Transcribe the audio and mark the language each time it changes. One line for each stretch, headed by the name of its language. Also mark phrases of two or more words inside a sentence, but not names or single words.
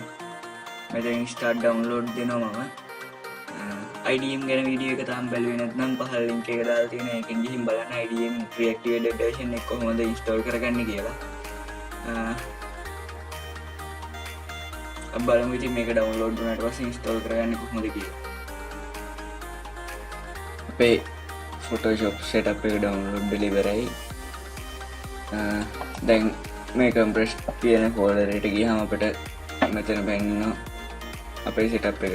Sinhala: මෙතන
English: start download
Sinhala: දෙනවා මම. IDM ගැන වීඩියෝ එක තාම බැලුවේ නැත්නම් පහළ link එක දාලා තියෙනවා. ඒකෙන් ගිහින් බලන්න IDM
English: pre-activated version
Sinhala: එක කොහොමද install කරගන්නේ කියලා. අපි බලමු ඉතින් මේක download වුණාට පස්සේ install කරගන්නේ කොහොමද කියලා. අපේ Photoshop setup එක
English: download delivery.
Sinhala: දැන් මේ compress කියන folder එකට ගියාම අපිට මෙතන බැන්නා අපේ setup එක.